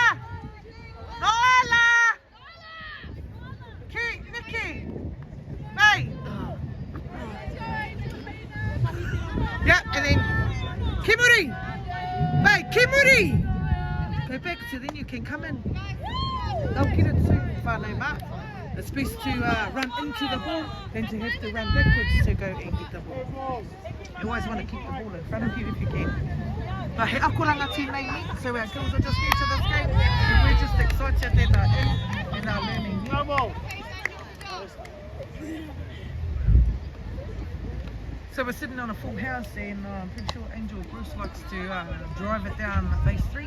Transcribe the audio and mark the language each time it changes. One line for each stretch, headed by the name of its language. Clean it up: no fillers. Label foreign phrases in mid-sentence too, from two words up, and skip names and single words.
English: Noela! Nikki! Hey! Yeah, and then Kimuri! Hey, Kimuri! Go back so then you can come in. They'll get it soon,
Māori: whānau mā.
English: It's best to run into the ball than to have to run backwards to go and get the ball. You always want to keep the ball in front of you if you can. But
Māori: he akoranga tēnei ni,
English: so our girls are just new to this game and we're just excited that they're in and they're learning new. So we're sitting on a full house and I'm pretty sure Angel Bruce likes to drive it down base 3.